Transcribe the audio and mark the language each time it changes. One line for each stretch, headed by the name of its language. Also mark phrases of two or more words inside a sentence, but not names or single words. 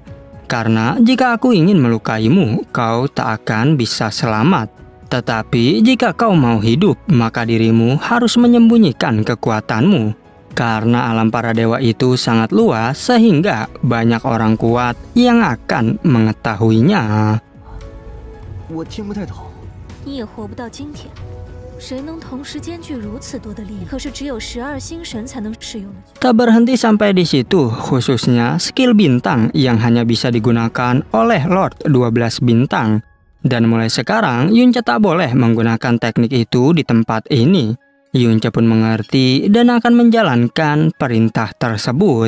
Indonesian: Karena jika aku ingin melukaimu, kau tak akan bisa selamat. Tetapi jika kau mau hidup, maka dirimu harus menyembunyikan kekuatanmu. Karena alam para dewa itu sangat luas sehingga banyak orang kuat yang akan mengetahuinya.
Chinese: 我听不太懂。你也活不到今天，谁能同时兼具如此多的力量？可是只有12星神才能使用的。
Indonesian: Tak berhenti sampai di situ, khususnya skill bintang yang hanya bisa digunakan oleh Lord 12 bintang. Dan mulai sekarang, Yunce tak boleh menggunakan teknik itu di tempat ini. Yunce pun mengerti dan akan menjalankan perintah tersebut.